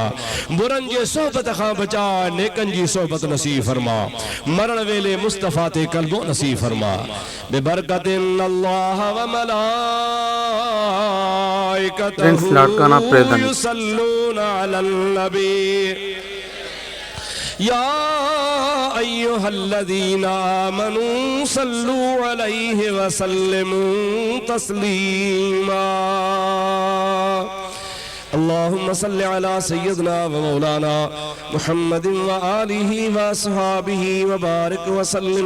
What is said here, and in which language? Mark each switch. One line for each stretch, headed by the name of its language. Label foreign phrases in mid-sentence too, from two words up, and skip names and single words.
Sindhi: बुरनि जे सोहबत खां बचाए, नेकनि जी सोहबत नसीब फरमा, मरण वेले मुस्तफ़ा ते कल्बो नसीब फरमा।
Arabic: ببركة الله وملائكته يصلون على النبي يا أيها الذين آمنوا صلوا عليه وسلموا تسليما. اللهم صل على سيدنا ومولانا محمد وآله وأصحابه وبارك وسلم.